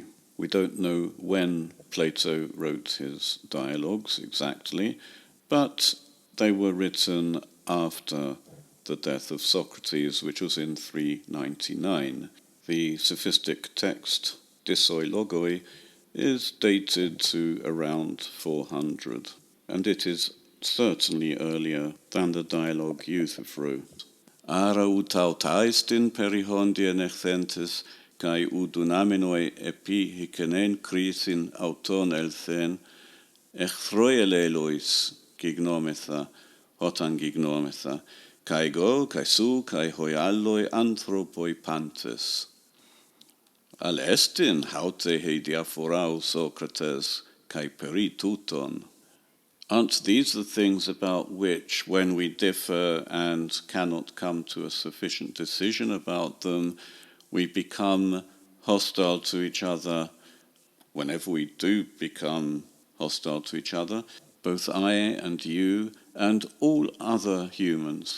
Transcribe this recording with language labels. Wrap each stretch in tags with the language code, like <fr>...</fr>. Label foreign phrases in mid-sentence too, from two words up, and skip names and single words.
<en>We don't know when Plato wrote his dialogues exactly, but they were written after the death of Socrates, which was in 399. The sophistic text, Dissoi Logoi, is dated to around 400, and it is certainly earlier than the dialogue Euthyphro.</en> <el>ἆρ' οὐ ταῦτά ἐστιν περὶ ὧν διενεχθέντες, καὶ οὐ δυνάμενοι ἐπὶ ἱκανὴν κρίσιν αὐτῶν ἐλθεῖν, ἐχθροὶ ἀλλήλοις γιγνόμεθα, ὅταν γιγνώμεθα, καὶ ἐγὼ, καὶ σὺ, καὶ οἱ ἄλλοι ἄνθρωποι πάντες. ἀλλ' ἔστιν αὕτη ἡ διαφορά, ὦ Σώκρατες, καὶ περὶ τούτων.</el> <en>Aren't these the things about which, when we differ and cannot come to a sufficient decision about them, we become hostile to each other? Whenever we do become hostile to each other, both I and you and all other humans.</en>